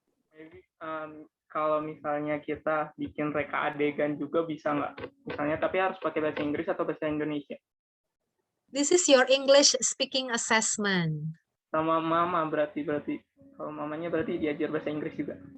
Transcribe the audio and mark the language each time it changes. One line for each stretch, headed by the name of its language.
Indonesian: Maybe, kalau misalnya kita bikin reka adegan juga bisa nggak? Misalnya, tapi harus pakai bahasa Inggris atau bahasa Indonesia?
English: This is your English speaking assessment.
Indonesian: Sama mama berarti. Kalau mamanya berarti diajar bahasa Inggris juga.